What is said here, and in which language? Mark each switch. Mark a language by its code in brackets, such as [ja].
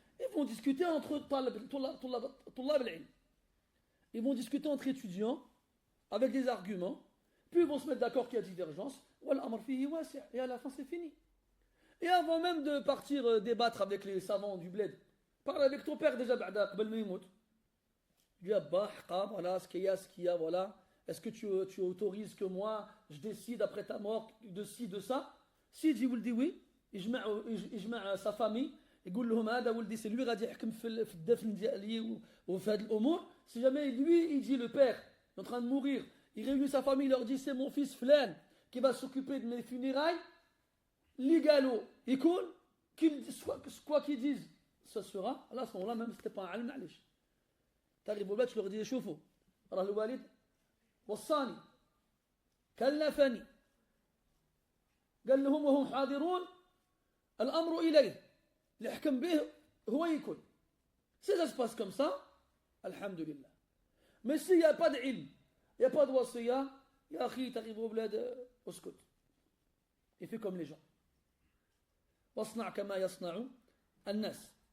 [fr] Ils vont discuter entre [ar] طلاب العلم. [fr] Ils vont discuter entre étudiants avec des arguments, puis ils vont se mettre d'accord qu'il y a divergence, et à la fin c'est fini. Et avant même de partir débattre avec les savants du bled, parle avec ton père déjà, [ar] قبل ما يموت. [fr] Dis Abba, voilà ce qu'il y a, voilà. Est-ce que tu autorises que moi, je décide après ta mort de ci, de ça? Si dit oui, [ar] يجمع [fr] sa famille, [ar] يقول لهم هذا ولدي [fr] c'est lui [ar] غادي يحكم في الدفن ديالي وفي هذه الامور. [fr] Si jamais lui il dit le père est en train de mourir, il réunit sa famille, il leur dit c'est mon fils Flan qui va s'occuper de mes funérailles, l'égalo, [ar] يكون [fr] quoi qu'ils disent, ça sera. À ce moment-là même c'était pas un [ar] علم معليش. تغيب الولاد شلون غادي يشوفوا راه الوالد وصاني كلفني قال لهم وهم حاضرون الأمر إليه اللي حكم به هو يكون. [fr] Si ça se passe comme ça, alhamdulillah. Mais s'il n'y a pas d'ilm, il n'y a pas de wasiya, [ar] ya akhi, [fr] t'arrives au bled, [ar] اسكت. [fr] Et fais comme les gens. [ar] واصنع كما يصنع الناس.